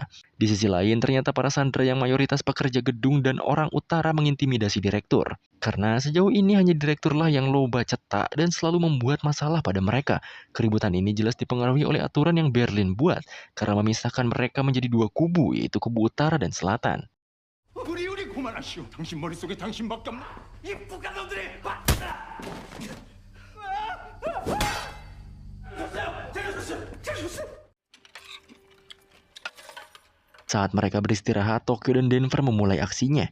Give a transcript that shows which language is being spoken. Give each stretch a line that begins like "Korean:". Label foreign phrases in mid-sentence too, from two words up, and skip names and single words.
Indonesian: Di sisi lain, ternyata para sandera yang mayoritas pekerja gedung dan orang utara mengintimidasi direktur. Karena sejauh ini hanya direkturlah yang loba cetak dan selalu membuat masalah pada mereka. Keributan ini jelas dipengaruhi oleh aturan yang Berlin buat, karena memisahkan mereka menjadi dua kubu, yaitu kubu utara dan selatan.
Korean: 우리 그만하시오. 당신 머릿속에 당신밖에 없는 이 북한 놈들이.
Indonesian: Saat mereka beristirahat, Tokyo dan Denver memulai aksinya.